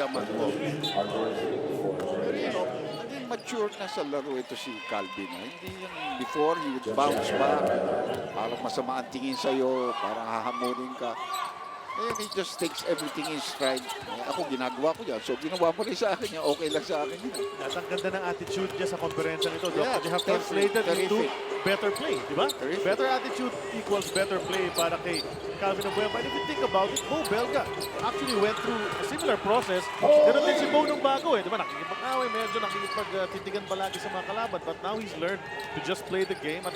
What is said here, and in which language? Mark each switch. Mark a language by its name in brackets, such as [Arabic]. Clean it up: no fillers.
[Filipino] Nararamdaman mo. Pero naging mature na sa laro ito si Calvin. Hindi yung before, [English] he would bounce back. [Filipino] Parang masama ang tingin sa'yo, parang hahamunin ka. [English] And he just takes everything in stride. [Filipino] Ako, ginagawa ko yan. So, ginawa mo rin sa akin yan. Okay lang sa akin yan. At ang ganda ng attitude niya sa konferensya nito. [English] Yeah, They have translated into terrific. better play, [Filipino] di ba? [English] Terrific. Better attitude equals better play [Filipino] para kay [English] Calvin Abueva. And if you think about it, Bo Belga actually went through a similar process. [Filipino] Ganun din si Bo nung bago di ba? Nakikipag-away, medyo nakikipag-titigan palagi sa mga kalaban. [English] But now he's learned to just play the game.